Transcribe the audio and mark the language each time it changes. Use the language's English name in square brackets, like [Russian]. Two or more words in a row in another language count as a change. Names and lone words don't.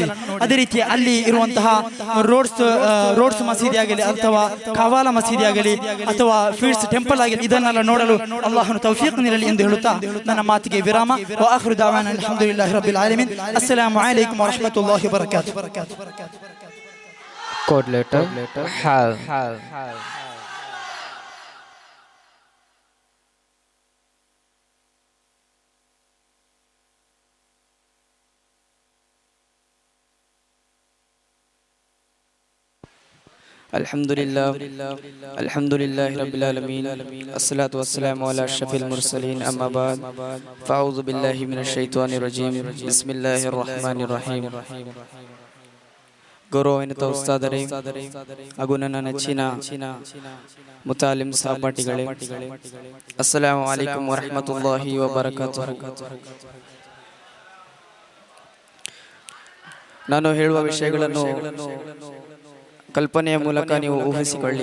[Kannada] ಅದೇ ರೀತಿ ಅಲ್ಲಿ ಇರುವಂತಹ ರೋಡ್ಸ್ ಮಸೀದಿ ಆಗಲಿ ಅಥವಾ ಕವಾಲ ಮಸೀದಿ ಆಗಲಿ ಅಥವಾ ಫೀಡ್ಸ್ ಟೆಂಪಲ್ ಆಗಲಿ ಇದನ್ನೆಲ್ಲ ನೋಡಲು ಅಲ್ಲಾಹನು ತೌಫೀಕ್ ನೀಡಲಿ ಎಂದು ಹೇಳುತ್ತಾ ನನ್ನ ಮಾತಿಗೆ ವಿರಾಮ. [Arabic] وآخر دعوانا الحمد لله رب العالمين. السلام عليكم ورحمة الله وبركاته. [English] Code letter HAL. [Arabic] الحمد لله رب العالمين. الصلاة والسلام على أشرف المرسلين. أما بعد. فأعوذ بالله من الشيطان الرجيم. بسم الله الرحمن الرحيم. [Kannada] ಗೌರವಾನ್ವಿತ ಉಸ್ತಾದರೇ ಹಾಗೂ ನನ್ನ ನೆಚ್ಚಿನ ಮುತಾಲಿಂ ಸಹಪಾಠಿಗಳೇ, [Arabic] السلام عليكم ورحمة الله وبركاته. [Kannada] ನಾನು ಹೇಳುವ ವಿಷಯಗಳನ್ನು ಕಲ್ಪನೆಯ ಮೂಲಕ ನೀವು ಊಹಿಸಿಕೊಳ್ಳಿ.